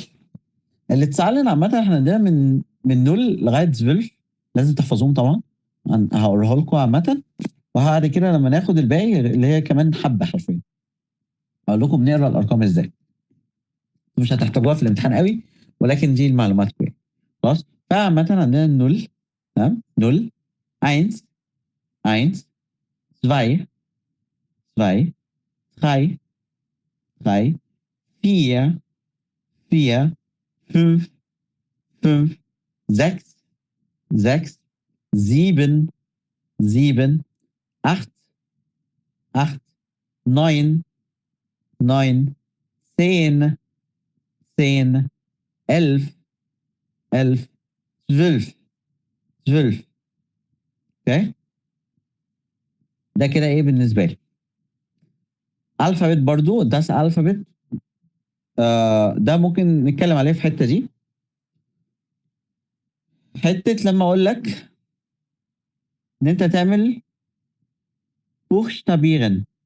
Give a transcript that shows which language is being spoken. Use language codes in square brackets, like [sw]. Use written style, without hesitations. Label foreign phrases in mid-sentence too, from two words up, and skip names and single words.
[ar] اللي اتسألنا عامة احنا عندنا من نول لغاية زفلف لازم تحفظوهم طبعا. هقولها لكم عامة وبعد كده لما ناخد الباقي اللي هي كمان حبة حرفيا اقول لكم بنقرا الارقام ازاي. مش هتحتاجوها في الامتحان قوي ولكن دي المعلومات كويس خلاص. فعامة عندنا النول تمام. [de] نول eins eins zwei zwei drei drei vier vier fünf fünf sechs sechs sieben sieben acht acht neun neun zehn zehn elf elf zwölf zwölf. [ar] اوكي ده كده ايه بالنسبه لي. الفابت برضو ده الفابت ده ممكن نتكلم عليه في الحته دي. حته لما اقول لك ان انت تعمل buchstabieren.